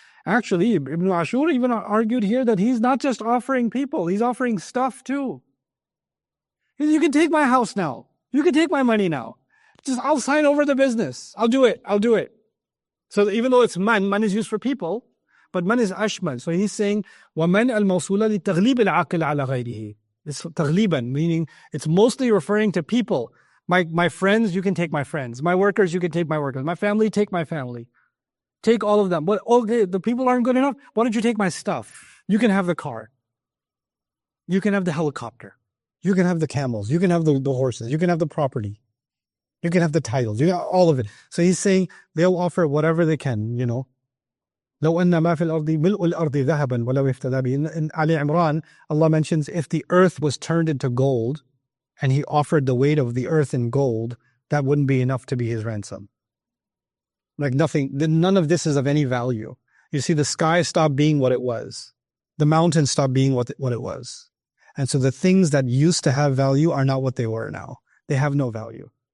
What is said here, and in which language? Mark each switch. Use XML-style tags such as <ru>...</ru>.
<en>Actually, Ibn Ashur even argued here that he's not just offering people, he's offering stuff too. You can take my house now. You can take my money now. I'll sign over the business. I'll do it. So even though it's man is used for people, but man is ashmal. So he's saying,</en> <ar>وَمَنْ الْمَوْصُولَ لِتَغْلِيبِ الْعَقِلِ عَلَى غَيْرِهِ.</ar> <en>It's taghliban, meaning it's mostly referring to people. My friends, you can take my friends. My workers, you can take my workers. My family, take my family. Take all of them. But okay, the people aren't good enough. Why don't you take my stuff? You can have the car. You can have the helicopter. You can have the camels. You can have the horses. You can have the property. You can have the titles. You can have all of it. So he's saying they'll offer whatever they can,</en> <ar>لو أن ما في الأرض ملء الأرض ذهبا ولو افتدى به.</ar> <en>In Ali Imran, Allah mentions if the earth was turned into gold and he offered the weight of the earth in gold, that wouldn't be enough to be his ransom. Like nothing, none of this is of any value. You see, the sky stopped being what it was. The mountains stopped being what it was. And so the things that used to have value are not what they were now. They have no value.</en>